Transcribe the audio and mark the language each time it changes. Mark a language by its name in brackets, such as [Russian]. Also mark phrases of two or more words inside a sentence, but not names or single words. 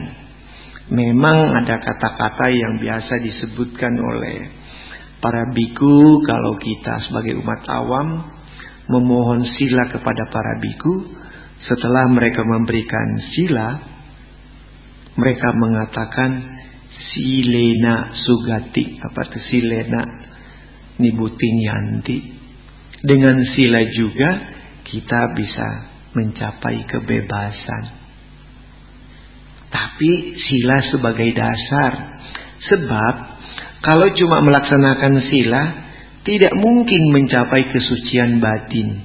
[Indonesian] Memang ada kata-kata yang biasa disebutkan oleh para biku kalau kita sebagai umat awam memohon sila kepada para biku. Setelah mereka memberikan sila, mereka mengatakan [Pali] silena sugati, [Indonesian] apa itu [Pali] silena nibutin yanti. [Indonesian] Dengan sila juga kita bisa mencapai kebebasan. Tapi sila sebagai dasar. Sebab kalau cuma melaksanakan sila, tidak mungkin mencapai kesucian batin.